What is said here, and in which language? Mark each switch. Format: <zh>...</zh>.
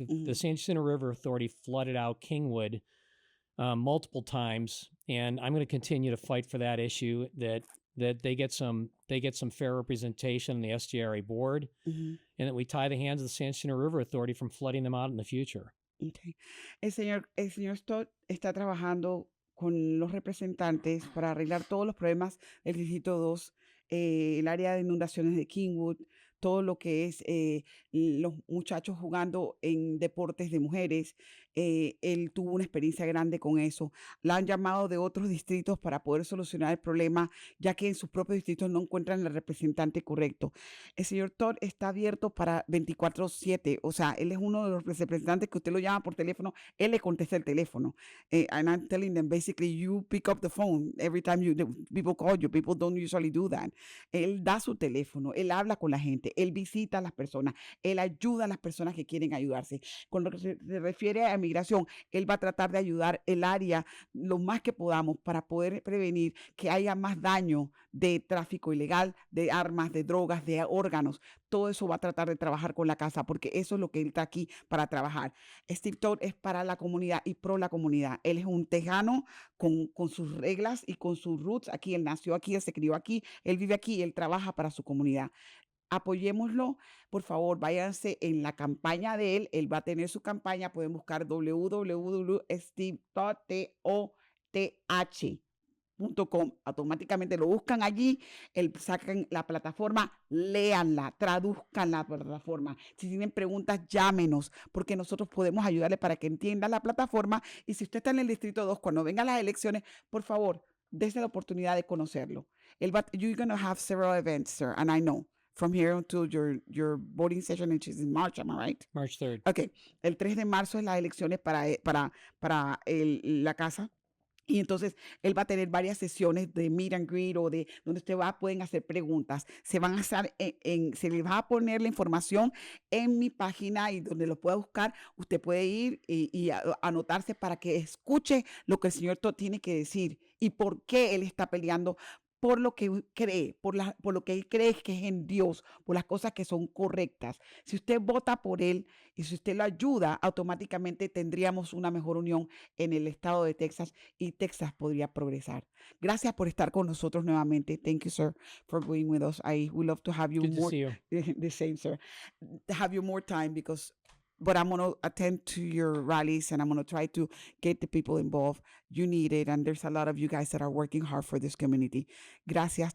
<en>The San Jacinto River Authority flooded out Kingwood multiple times, and I'm going to continue to fight for that issue, that they get some fair representation in the SGRA board, and that we tie the hands of the San Jacinto River Authority from flooding them out in the future. Okay.</en> <es>El señor Stott está trabajando con los representantes para arreglar todos los problemas del Distrito 2, el área de inundaciones de Kingwood, todo lo que es los muchachos jugando en deportes de mujeres. Él tuvo una experiencia grande con eso. La han llamado de otros distritos para poder solucionar el problema, ya que en sus propios distritos no encuentran el representante correcto. El señor Todd está abierto para 24/7, o sea, él es uno de los representantes que usted lo llama por teléfono, él le contesta el teléfono.</es> <en>And I'm telling them, basically, you pick up the phone every time people call you. People don't usually do that.</en> <es>Él da su teléfono, él habla con la gente, él visita a las personas, él ayuda a las personas que quieren ayudarse. Con lo que se refiere a migración, él va a tratar de ayudar el área lo más que podamos para poder prevenir que haya más daño de tráfico ilegal, de armas, de drogas, de órganos. Todo eso va a tratar de trabajar con la casa, porque eso es lo que él está aquí para trabajar. Steve Todd es para la comunidad y pro la comunidad. Él es un tejano con sus reglas y con sus roots. Aquí él nació aquí, él se crió aquí, él vive aquí y él trabaja para su comunidad. Apoyémoslo, por favor, váyanse en la campaña de él. Él va a tener su campaña. Pueden buscar www.stevetoth.com. Automáticamente lo buscan allí, sacan la plataforma, léanla, traduzcan la plataforma. Si tienen preguntas, llámenos, porque nosotros podemos ayudarle para que entienda la plataforma. Y si usted está en el Distrito 2, cuando vengan las elecciones, por favor, dése la oportunidad de conocerlo.</es> <en>You're going to have several events, sir, and I know. From here until your voting session, which is in March, am I right? March 3rd. Okay.</en> <es>El 3 de marzo es las elecciones para la casa. Y entonces él va a tener varias sesiones de</es> <en>meet and greet</en> <es>o de donde pueden hacer preguntas. Se van a hacer se les va a poner la información en mi página y donde lo pueda buscar. Usted puede ir y anotarse para que escuche lo que el señor Todd tiene que decir y por qué él está peleando por lo que cree, por lo que él cree que es en Dios, por las cosas que son correctas. Si usted vota por él y si usted lo ayuda, automáticamente tendríamos una mejor unión en el estado de Texas y Texas podría progresar. Gracias por estar con nosotros nuevamente.</es> <en>Thank you, sir, for being with us. We love to have you Good to more. see you. The same, sir. Have you more time but I'm going to attend to your rallies and I'm going to try to get the people involved. You need it. And there's a lot of you guys that are working hard for this community. Gracias.</en>